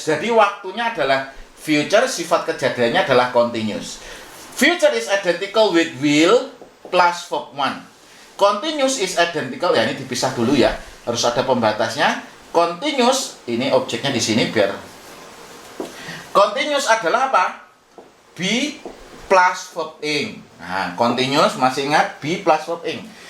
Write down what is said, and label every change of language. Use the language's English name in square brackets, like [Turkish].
[Indonesian] Jadi waktunya adalah future, sifat kejadiannya adalah continuous. [English] Future is identical with will plus verb 1. Continuous is identical, [Indonesian] ya ini dipisah dulu ya, harus ada pembatasnya. Continuous, ini objeknya di sini biar. Continuous adalah apa? [English] Be plus verb ing. Nah, continuous [Indonesian] masih ingat [English] be plus verb ing.